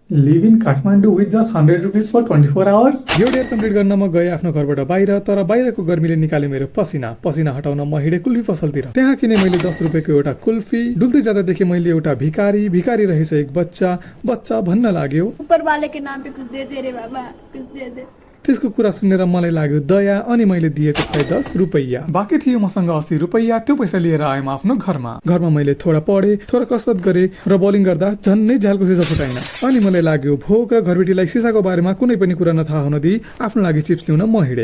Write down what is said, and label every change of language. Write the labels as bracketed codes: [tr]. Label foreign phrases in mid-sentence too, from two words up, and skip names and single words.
[en] Live in Kathmandu with just 100 rupees for 24 hours. [ne] यो डेट कम्प्लिट गर्न म गएँ आफ्नो घरबाट बाहिर, तर बाहिरको गर्मीले निकाले मेरो पसिना हटाउन म हिँडे कुल्फी पसलतिर। त्यहाँ किने मैले 10 रुपियाँको एउटा कुल्फी। डुल्दै जाँदा देखेँ मैले एउटा भिखारी रहेछ एक बच्चा भन्न लाग्यो, [hi] ऊपर वाले के नाम पे कुछ दे दे रे बाबा, कुछ दे दे। [ne] त्यसको कुरा सुनेर मलाई लाग्यो दया, अनि मैले दिए त्यसलाई 10 रुपैयाँ। बाँकी थियो मसँग 80 रुपैयाँ। त्यो पैसा लिएर आएँ म आफ्नो घरमा मैले थोडा पढेँ, थोडा कसरत गरेँ र बलिङ गर्दा झन्नै झ्यालको सिसा फुटाइन। अनि मलाई लाग्यो भोक र घरबेटीलाई सिसाको बारेमा कुनै पनि कुरा नथाहा हुन दिई आफ्नो लागि चिप्स ल्याउन म हिँडेँ।